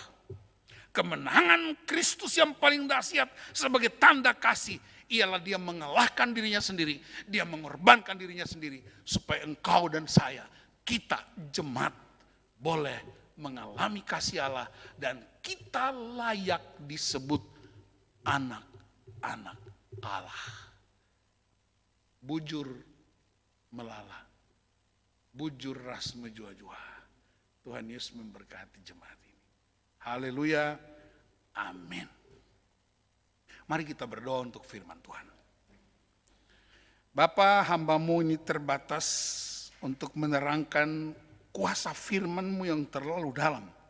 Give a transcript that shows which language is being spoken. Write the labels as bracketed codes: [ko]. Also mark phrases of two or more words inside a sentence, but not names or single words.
[id] Kemenangan Kristus yang paling dahsyat sebagai tanda kasih ialah dia mengalahkan dirinya sendiri, dia mengorbankan dirinya sendiri supaya engkau dan saya, kita jemaat boleh mengalami kasih Allah dan kita layak disebut anak-anak Allah. [btx] Bujur melala, bujur ras menjua-jua. [id] Tuhan Yesus memberkati jemaat ini. Haleluya, amin. Mari kita berdoa untuk firman Tuhan. Bapa, hamba-Mu ini terbatas untuk menerangkan kuasa firman-Mu yang terlalu dalam.